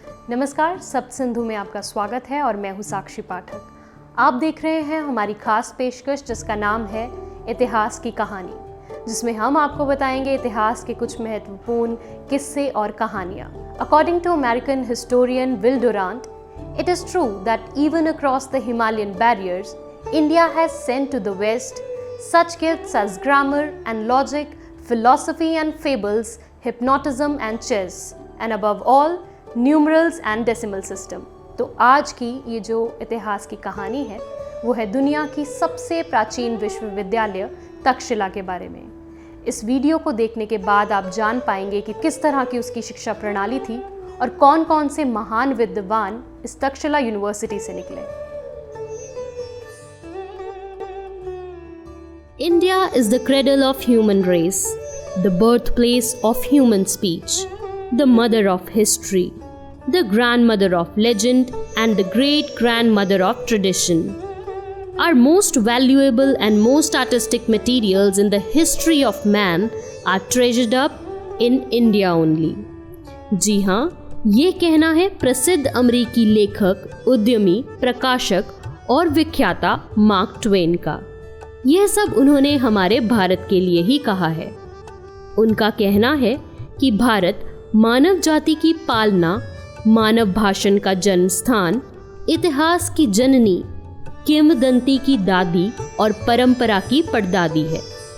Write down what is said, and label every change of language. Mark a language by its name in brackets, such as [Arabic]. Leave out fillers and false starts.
[Hindi] नमस्कार, सप्त सिंधु में आपका स्वागत है और मैं हूँ साक्षी पाठक। आप देख रहे हैं हमारी खास पेशकश जिसका नाम है इतिहास की कहानी, जिसमें हम आपको बताएंगे इतिहास के कुछ महत्वपूर्ण किस्से और कहानियाँ। [English] According to American historian Will Durant, it is true that even across the Himalayan barriers, India has sent to the West such gifts as grammar and logic, philosophy and fables, hypnotism and chess, and above all, numerals and decimal system। [Hindi] तो आज की ये जो इतिहास की कहानी है वो है दुनिया की सबसे प्राचीन विश्वविद्यालय तक्षशिला के बारे में। इस वीडियो को देखने के बाद आप जान पाएंगे कि किस तरह की उसकी शिक्षा प्रणाली थी और कौन कौन से महान विद्वान इस तक्षशिला यूनिवर्सिटी से निकले। [English] India is the cradle of human race, the birthplace of human speech, the mother of history, the grandmother of legend, and the great-grandmother of tradition. Our most valuable and most artistic materials in the history of man are treasured up in India only. [Hindi] जी हाँ, ये कहना है प्रसिद्ध अमेरिकी लेखक, उद्यमी, प्रकाशक और विख्याता मार्क ट्वेन का। यह सब उन्होंने हमारे भारत के लिए ही कहा है। उनका कहना है कि भारत मानव जाति की पालना, मानव भाषण का जन्म स्थान, इतिहास की जननी, किंवदंती की दादी और परंपरा की परदादी है।